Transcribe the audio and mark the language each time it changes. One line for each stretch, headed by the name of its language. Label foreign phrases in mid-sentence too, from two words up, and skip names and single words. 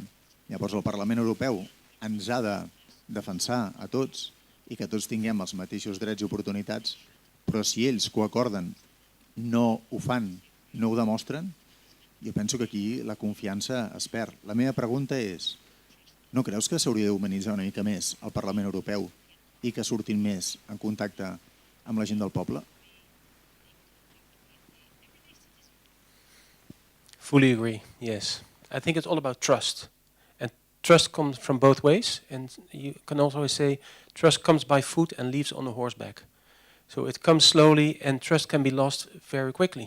Catalan: Llavors el Parlament Europeu ens ha de defensar a tots i que tots tinguem els mateixos drets i oportunitats, però si ells que ho acorden no ho fan, no ho demostren, jo penso que aquí la confiança es perd. La meva pregunta és, no creus que s'hauria d'humanitzar una mica més el Parlament Europeu i que surtin més en contacte amb la gent del poble?
English: Fully agree, yes. I think it's all about trust. And trust comes from both ways. And you can also say trust comes by foot and leaves on a horseback. So it comes slowly and trust can be lost very quickly.